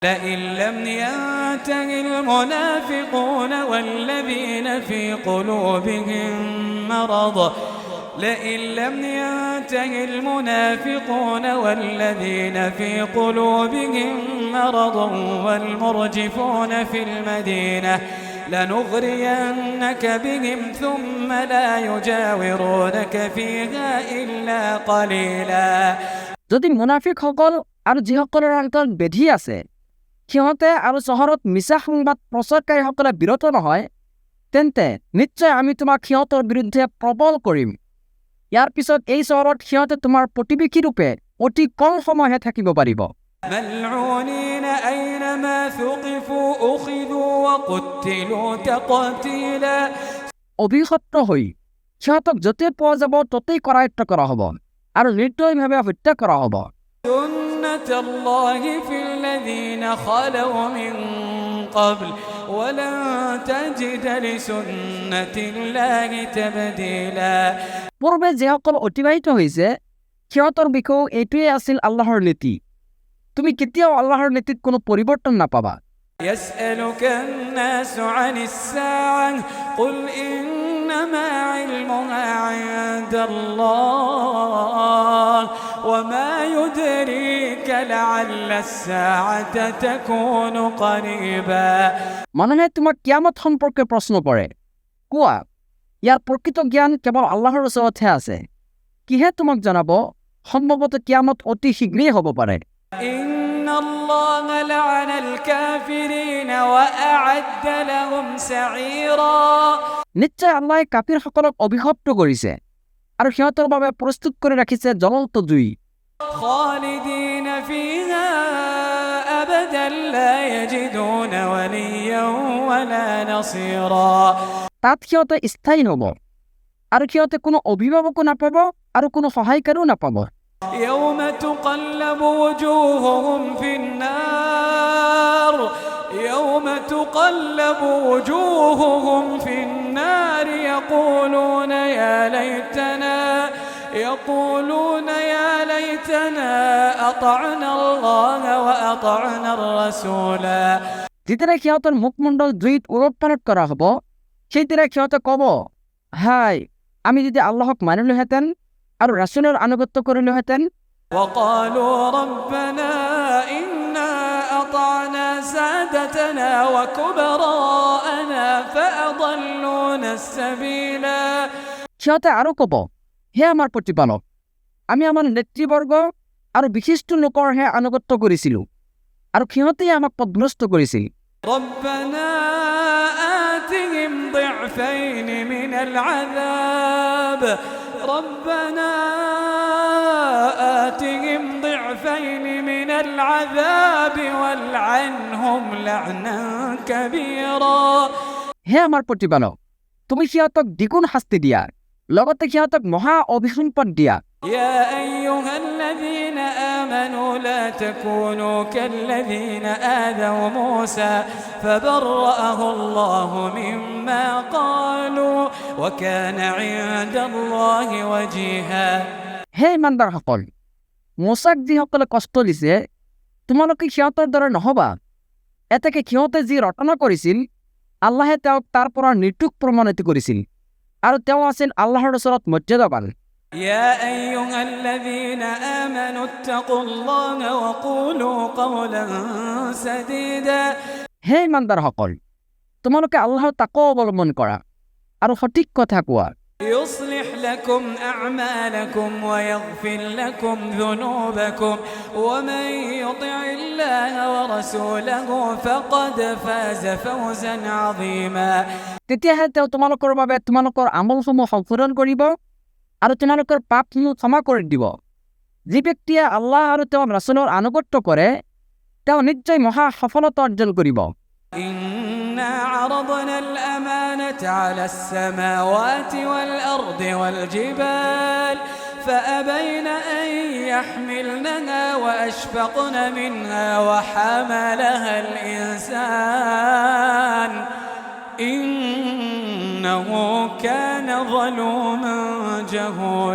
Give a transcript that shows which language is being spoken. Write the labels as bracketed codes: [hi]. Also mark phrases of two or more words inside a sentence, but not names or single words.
[ar] لئن لم ينته المنافقون والذين في قلوبهم مرض لئن لم ينته المنافقون والذين في قلوبهم مرض والمرجفون في المدينة لنغرينك بهم ثم لا يجاورونك فيها إلا قليلا [as] যদি মুনাফিকসকল আৰু যিসকলৰ অন্তৰত বেধি আছে সিহঁতে আৰু চহৰত মিছা সংবাদ প্ৰচাৰকাৰীসকলে বিৰত নহয় তেন্তে নিশ্চয় আমি তোমাক সিহঁতৰ বিৰুদ্ধে প্ৰবল কৰিম। ইয়াৰ পিছত এই চহৰত সিহঁতে তোমাৰ প্ৰতিবেশী ৰূপে অতি কম সময়হে থাকিব পাৰিব। [ar] ملعونين أينما ثقفوا أخذوا وقتلوا تقتيلا [as] অভিশপ্ত হৈ সিহঁতক য'তে পোৱা যাব ততেই কৰায়ত্ব কৰা হ'ব আৰু নিৰ্দয়ভাৱে হত্যা কৰা হ'ব। [ar] سنة الله في الذين خلوا من قبل ولن تجد لسنة الله تبديلا [as] পূৰ্বে যিসকল অতিবাহিত হৈছে সিহঁতৰ বিষয়েও এইটোৱেই আছিল আল্লাহৰ নীতি। তুমি কেতিয়াও আল্লাহৰ নীতিত কোনো পৰিৱৰ্তন নাপাবা। [ar] يسألك الناس عن الساعة قل إنما علمها عند الله وما يدريك لعل الساعة تكون قريبا [as] মানুহে তোমাক কিয়ামত সম্পৰ্কে প্ৰশ্ন কৰে, কোৱা ইয়াৰ প্ৰকৃত জ্ঞান কেৱল আল্লাহৰ ওচৰতহে আছে। কিহে তোমাক জনাব সম্ভৱতঃ কিয়ামত অতি শীঘ্ৰেই হ'ব পাৰে। [ar] إن الله لعن الكافرين وأعد لهم سعيرا [as] নিশ্চয় আল্লাহে কাফিৰসকলক অভিশপ্ত কৰিছে আৰু সিহঁতৰ বাবে প্ৰস্তুত কৰি ৰাখিছে জ্বলন্ত জুই। [ar] خالدين فيها أبدا لا يجدون وليا ولا نصيرا [as] তাত সিহঁতে স্থায়ী হ'ব আৰু সিহঁতে কোনো অভিভাৱকো নাপাব আৰু কোনো সহায়কাৰীও নাপাব। [ar] يوم تقلب وجوههم في النار يوم تقلب وجوههم في النار يقولون يا ليتنا أطعنا الله وأطعنا الرسولا [as] যেতিয়া সিহঁতৰ মুখমণ্ডল জুইত উলট-পালট কৰা হ'ব সেইদিনা সিহঁতে ক'ব, হাই আমি যদি আল্লাহক মানিলোহেঁতেন আৰু ৰাসূলৰ আনুগত্য কৰিলোহেঁতেন। [ar] وقالوا ربنا إنا أطعنا سادتنا وكبراءنا فأضلونا السبيلا [as] সিহঁতে আৰু ক'ব, হে আমাৰ প্ৰতিপালক আমি আমাৰ নেতৃবৰ্গ আৰু বিশিষ্ট লোকৰহে আনুগত্য কৰিছিলোঁ আৰু সিহঁতেই আমাক পথভ্ৰষ্ট কৰিছিল। [ar] ربنا آتهم ضعفين من العذاب ربنا آتهم ضعفين من العذاب والعنهم لعنا كبيرا [as] হে আমাৰ প্ৰতিপালক তুমি সিহঁতক দ্বিগুণ শাস্তি দিয়া লগতে সিহঁতক মহা অভিসম্পদ দিয়া। [ar] يا أيها الذين آمنوا لا تكونوا كالذين آذوا موسى فبرأه الله مما قالوا وكان عند الله وجيها [as] হে ইমানদাৰসকল মোচাক যিসকলে কষ্ট দিছে তোমালোকে সিহঁতৰ দৰে নহবা। এতেকে সিহঁতে যি ৰটনা কৰিছিল আল্লাহে তেওঁক তাৰ পৰা নিৰ্দোষ প্ৰমাণিত কৰিছিল আৰু তেওঁ আছিল আল্লাহৰ ওচৰত মৰ্যাদাবান। [ar] يا أيها الذين آمنوا اتقوا الله وقولوا قولا سديدا [as] হে ইমানদাৰসকল তোমালোকে আল্লাহৰ তাকৱা অৱলম্বন কৰা আৰু সঠিক কথা কোৱা। [ar] يصلح لكم أعمالكم ويغفر لكم ذنوبكم ومن يطع الله ورسوله فقد فاز فوزا عظيما [as] তেতিয়াহে তেওঁ তোমালোকৰ বাবে তোমালোকৰ আমলসমূহ সংশোধন কৰিব আৰু তোমালোকৰ পাপসমূহ ক্ষমা কৰি দিব। যি ব্যক্তিয়ে আল্লাহ আৰু তেওঁৰ ৰাসূলৰ আনুগত্য কৰে তেওঁ নিশ্চয় মহা সফলতা অৰ্জন কৰিব। [ar] إنا عرضنا الأمانة على السماوات والأرض والجبال فأبين أن يحملنها وأشفقن منها وحملها الإنسان إنه كان ظلوما جهولا